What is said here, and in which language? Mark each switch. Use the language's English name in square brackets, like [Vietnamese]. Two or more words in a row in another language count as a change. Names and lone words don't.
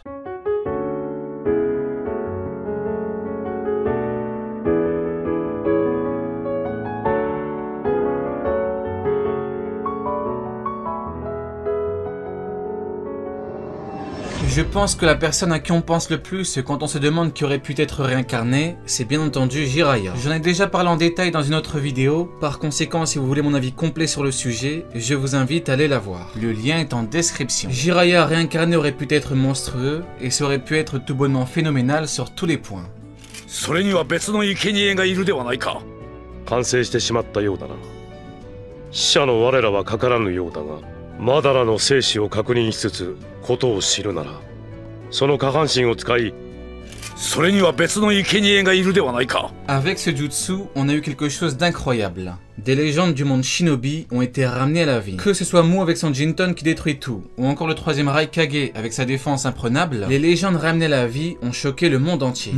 [French] Je pense que la personne à qui on pense le plus quand on se demande qui aurait pu être réincarné, c'est bien entendu Jiraiya. J'en ai déjà parlé en détail dans une autre vidéo, par conséquent si vous voulez mon avis complet sur le sujet, je vous invite à aller la voir. Le lien est en description. Jiraiya réincarné aurait pu être monstrueux, et ça aurait pu être tout bonnement phénoménal sur tous les points. [Japanese] それには別の生贄がいるではないか。完成してしまったようだな。死者の我らはかからぬようだが、マダラの生死を確認しつつことを知るなら、その下半身を使い、それには別の生贄がいるではないか。Avec [French] ce jutsu, on a eu quelque chose d'incroyable. des légendes du monde Shinobi ont été ramenées à la vie. Que ce soit Mu avec son Jinton qui détruit tout, ou encore le troisième Raikage avec sa défense imprenable, les légendes ramenées à la vie ont choqué le monde entier.